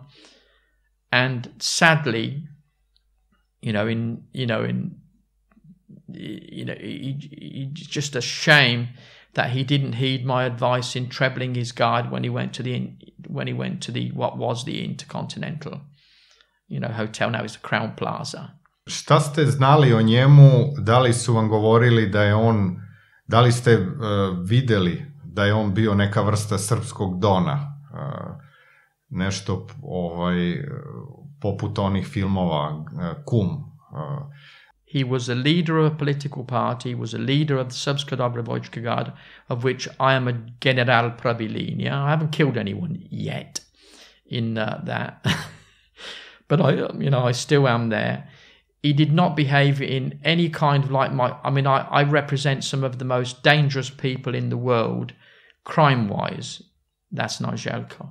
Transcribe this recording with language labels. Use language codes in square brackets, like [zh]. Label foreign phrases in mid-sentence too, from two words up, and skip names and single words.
[en] And sadly, it's just a shame that he didn't heed my advice in trebling his guard when he went to the what was the Intercontinental, hotel. Now it's the Crown Plaza. [sr] Šta ste znali o njemu? Da li su vam govorili da je on, da li ste videli da je on bio neka vrsta srpskog Dona? Nešto poput onih filmova Kum. [en] He was a leader of a political party. He was a leader of the Srpska Dobrovoljska Garda, of which I am a general [sr] pravi linija. [en] I haven't killed anyone yet in that, but I still am there. He did not behave in any kind of I represent some of the most dangerous people in the world, crime-wise. That's not Željko.